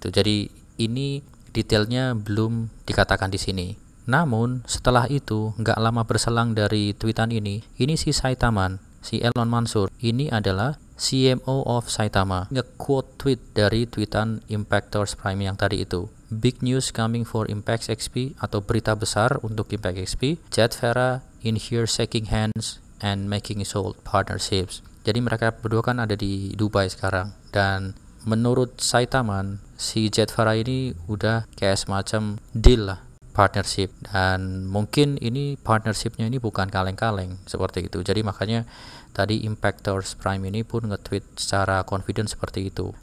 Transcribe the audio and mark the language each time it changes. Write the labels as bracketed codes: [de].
[id] Jadi ini detailnya belum dikatakan di sini. Namun setelah itu nggak lama berselang dari tweetan ini si Saitaman, si Elon Mansur, ini adalah CMO of Saitama, nge-quote tweet dari tweetan Impactors Prime yang tadi itu. [en] "Big news coming for Impact XP," [id] atau berita besar untuk Impact XP. [en] "Jetfera in here shaking hands and making sold partnerships." [id] Jadi mereka berdua kan ada di Dubai sekarang. Dan menurut Saitaman, si Jetfera ini udah kayak semacam deal lah, partnership. Dan mungkin ini partnershipnya ini bukan kaleng-kaleng seperti itu. Jadi makanya tadi Impactors Prime ini pun nge-tweet secara confident seperti itu.